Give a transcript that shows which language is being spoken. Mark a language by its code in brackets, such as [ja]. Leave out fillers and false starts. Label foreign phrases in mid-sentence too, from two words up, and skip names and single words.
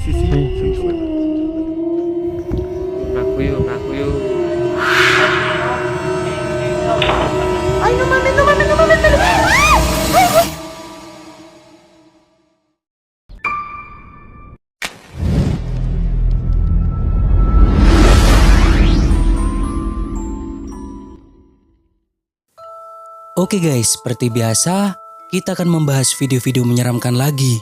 [id] Ngaku yuk, ngaku yuk. [es] Ay, no mames, no mames, no mames. [id] Oke guys, seperti biasa, kita akan membahas video-video menyeramkan lagi.